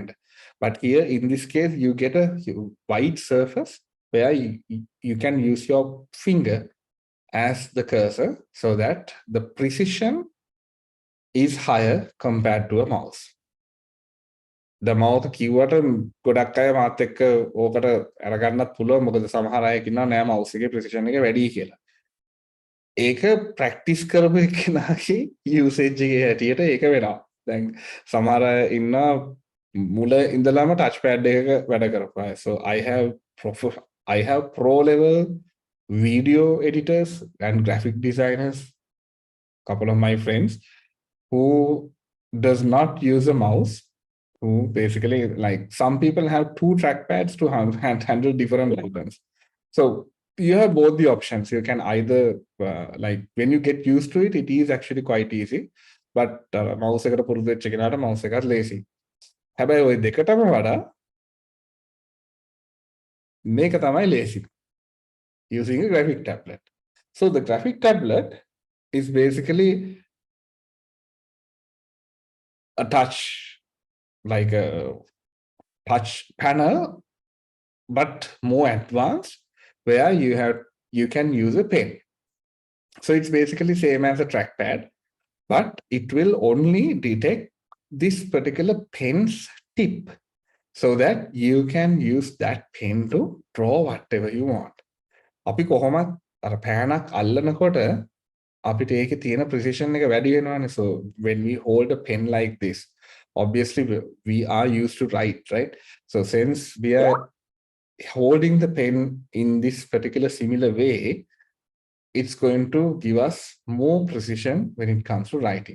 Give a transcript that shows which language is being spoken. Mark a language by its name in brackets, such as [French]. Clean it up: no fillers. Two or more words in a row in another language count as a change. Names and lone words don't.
[English] But here in this case, you get a wide surface where you can use your finger as the cursor, so that the precision is higher compared to a mouse. The mouse [Sinhala] කිව්වට ගොඩක් අය මාත් එක්ක ඕකට අරගන්නත් පුළුවන්, මොකද සමහර අය කියනවා නෑ mouse එකේ precision එක වැඩි කියලා. ඒක ප්‍රැක්ටිස් කරපු එක්කෙනාගේ යූසේජ් එකේ හැටියට ඒක වෙනවා. දැන් සමහර අය ඉන්නවා මුල ඉඳලාම touchpad එකක වැඩ කරපුවා. [English] So I have pro level video editors and graphic designers, couple of my friends who does not use a mouse, who basically, like, some people have two trackpads to handle different buttons. So you have both the options. You can either like, when you get used to it, it is actually quite easy. [Sinhala] But mouse එකට පුරුදු වෙච්ච කෙනාට mouse එකත් lazy. හැබැයි ওই දෙකටම වඩා මේක තමයි lazy, [English] using a graphic tablet. So the graphic tablet is basically a touch, like a touch panel, but more advanced, where you can use a pen. So it's basically same as a trackpad, but it will only detect this particular pen's tip, so that you can use that pen to draw whatever you want. [Sinhala] අපි කොහොමත් අර පෑනක් අල්ලනකොට අපිට ඒකේ තියෙන precision එක වැඩි වෙනවානේ. [English] So when we hold a pen like this, obviously we are used to write, right? So since we are holding the pen in this particular similar way, it's going to give us more precision when it comes to writing.